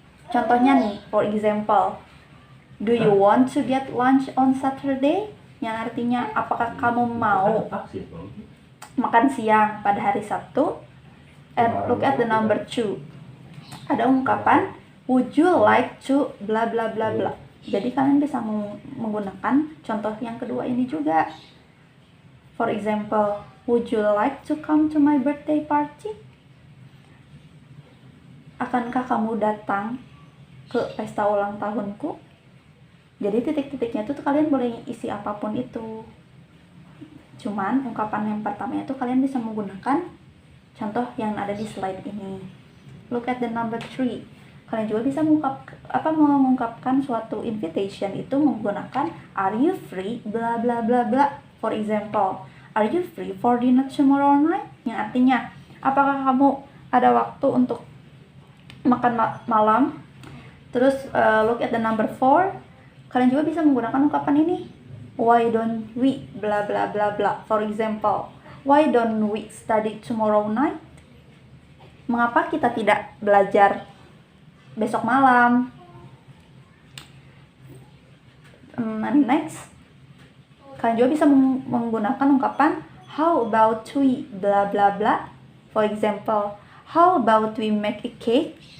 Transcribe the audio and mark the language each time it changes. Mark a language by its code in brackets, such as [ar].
[id] Contohnya nih, [en] for example, do you want to get lunch on Saturday? [id] Yang artinya, apakah kamu mau makan siang pada hari Sabtu? [en] And look at the number 2. [id] Ada ungkapan, [en] would you like to bla bla bla bla. [id] Jadi kalian bisa menggunakan contoh yang kedua ini juga. [en] For example, would you like to come to my birthday party? [id] Akankah kamu datang ke pesta ulang tahunku? Jadi titik-titiknya itu kalian boleh isi apapun itu. Cuman ungkapan yang pertama itu kalian bisa menggunakan contoh yang ada di slide ini. [en] Look at the number 3. [id] Kalian juga bisa mengungkapkan suatu invitation itu menggunakan [en] are you free bla bla bla bla. For example, are you free for dinner tomorrow night? [id] Yang artinya, apakah kamu ada waktu untuk makan malam? Terus [en] look at the number 4. [id] Kalian juga bisa menggunakan ungkapan ini. [en] Why don't we bla bla bla bla. For example, why don't we study tomorrow night? [id] Mengapa kita tidak belajar besok malam? [en] And next, [id] kalian juga bisa menggunakan ungkapan [en] how about we bla bla bla. For example, how about we make a cake?